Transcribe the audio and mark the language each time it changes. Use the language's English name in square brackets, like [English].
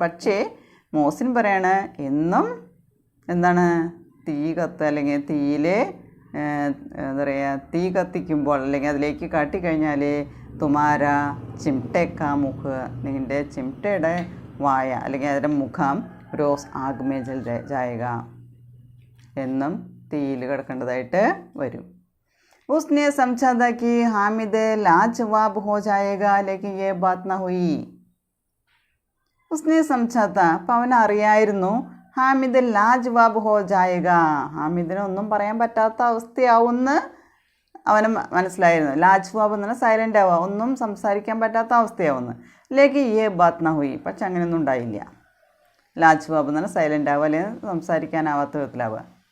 [Malayalam] പക്ഷേ മോസിൻ പറയാണ് എന്നും എന്താണ് തീ കത്തുക, അല്ലെങ്കിൽ തീയിൽ എന്താ പറയുക തീ കത്തിക്കുമ്പോൾ അല്ലെങ്കിൽ അതിലേക്ക് കാട്ടിക്കഴിഞ്ഞാൽ [Hindi] തുമാര ചിംട്ടേക്കാ മുഖ്, [Malayalam] നിൻ്റെ ചിംട്ടയുടെ വായ അല്ലെങ്കിൽ അതിൻ്റെ മുഖം [Hindi] റോസ് ആഗ് മേ ജൽ ജായക, [Malayalam] എന്നും തീയിൽ കിടക്കേണ്ടതായിട്ട് വരും. [Hindi] उसने समझा था कि हामिद लाजवाब हो जाएगा, लेकिन ये बात ना हुई. उसने समझा था, [Malayalam] അപ്പം അവൻ അറിയായിരുന്നു, [Hindi] ഹാമിദ് ലാജ്വാബ് ഹോ ജായക, [Malayalam] ഹാമിദിന് ഒന്നും പറയാൻ പറ്റാത്ത അവസ്ഥയാവുമെന്ന് അവന് മനസ്സിലായിരുന്നു. ലാജ്വാബ് എന്ന് പറഞ്ഞാൽ സൈലൻ്റ് ആവുക, ഒന്നും സംസാരിക്കാൻ പറ്റാത്ത അവസ്ഥയാവുമെന്ന്. [Hindi] ലേക്കിൻ യേ ബാത് നാ ഹുയി, [Malayalam] പക്ഷെ അങ്ങനെയൊന്നും ഉണ്ടായില്ല. ലാജ്വാബ് എന്ന് പറഞ്ഞാൽ സൈലൻ്റ് ആവുക, അല്ലെങ്കിൽ സംസാരിക്കാനാവാത്ത വിധത്തിലാവുക.